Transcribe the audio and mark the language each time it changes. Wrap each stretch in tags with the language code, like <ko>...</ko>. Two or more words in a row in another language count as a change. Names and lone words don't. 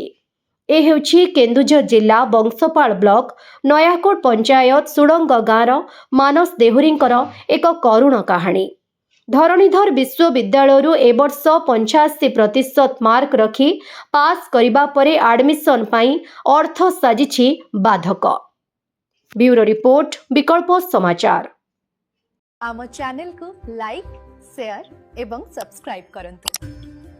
<or>ଏ ହେଉଛି କେନ୍ଦୁଝର ଜିଲ୍ଲା ବଂଶପାଳ ବ୍ଲକ ନୟାକୋଟ ପଞ୍ଚାୟତ ସୁଡ଼ଙ୍ଗ ଗାଁର ମାନସ ଦେହୁରୀଙ୍କର ଏକ କରୁଣ କାହାଣୀ। ଧରଣୀଧର ବିଶ୍ୱବିଦ୍ୟାଳୟରୁ ଏ ବର୍ଷ 85% ମାର୍କ ରଖି ପାସ୍ କରିବା ପରେ ଆଡମିସନ ପାଇଁ ଅର୍ଥ ସାଜିଛି ବାଧକ। ବ୍ୟୁରୋ ରିପୋର୍ଟ, ବିକଳ୍ପ ସମାଚାର। ଆମ ଚ୍ୟାନେଲ କୋ ଲାଇକ, ସେୟାର ଏବଂ ସବସ୍କ୍ରାଇବ କରନ୍ତୁ।</or>